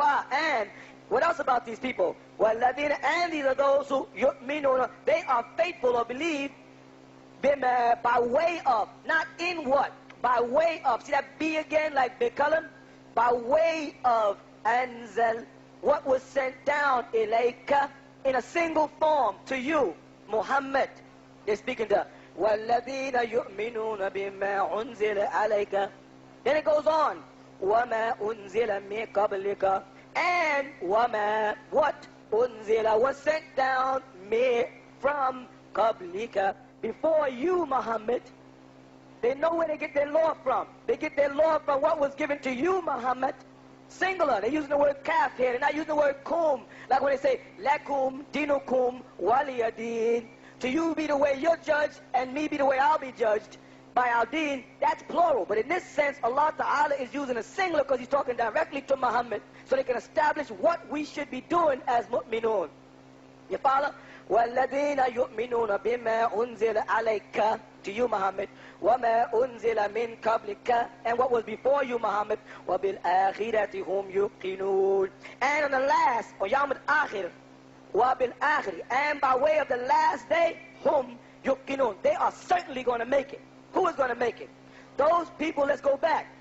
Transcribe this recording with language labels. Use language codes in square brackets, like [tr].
[en] And what else about these people? وَالَّذِينَ, and these are those who يُؤْمِنُونَ, they are faithful or believe بِمَا, by way of, not in what, by way of. See that B again, like Bikalam? By way of anzal, what was sent down ilayka, in a single form to you, Muhammad. They're speaking to [ar] وَالَّذِينَ يُؤْمِنُونَ بِمَا أُنزِلَ عَلَيْكَ. [en] Then it goes on. [ar] وَمَا أُنزِلَ مِن قَبْلِكَ. [en] And وَمَا, what? أُنزِلَ, was sent down from قَبْلِكَ, before you, Muhammad. They know where they get their law from. They get their law from what was given to you, Muhammad. Singular. They're using the word kaf here. They're not using the word kum. Like when they say, [ar] lakum dinukum waliyadin. [en] To you be the way you're judged, and me be the way I'll be judged. By our deen, that's plural. But in this sense, Allah Ta'ala is using a singular because He's talking directly to Muhammad, so they can establish what we should be doing as mu'minun. You follow? [ar] وَالَّذِينَ يُؤْمِنُونَ بِمَا أُنزِلَ عَلَيْكَ, [en] to you, Muhammad. [ar] وَمَا أُنزِلَ مِن قَبْلِكَ, [en] and what was before you, Muhammad. [ar] وَبِالْآخِرَةِ هُمْ يُوقِنُونَ. [en] And on the last, or Yawm al-Akhir, وَبِالْآخِرِ, and by way of the last day, whom yuqinun. They are certainly going to make it. Who is going to make it? Those people, let's go back.